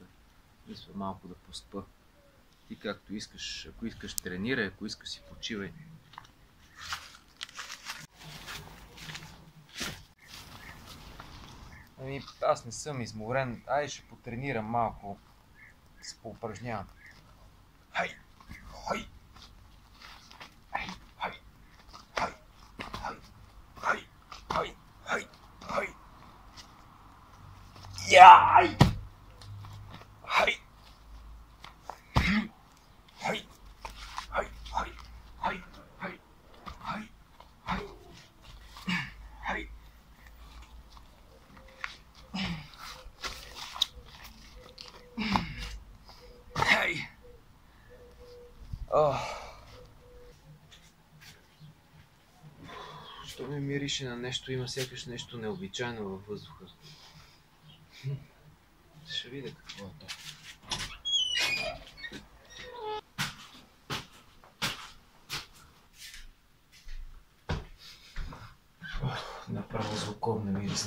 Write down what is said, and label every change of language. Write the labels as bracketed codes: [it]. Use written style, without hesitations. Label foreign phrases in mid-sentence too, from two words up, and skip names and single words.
[bg] Мисля малко да поспа. Ти както искаш. Ако искаш тренирай, ако искаш си почивай. Ами, аз не съм изморен. Ай, ще потренирам малко. Се поупражнявам. Хай! Хай! Яй! Хай! Хай! Хай! Хай! Хай! Хай! Хай! Хай! Хай! Хай! Що ме мирише на нещо, има сякаш нещо необичайно във въздуха. Ще видя какво е то. Направо злокобна миризма.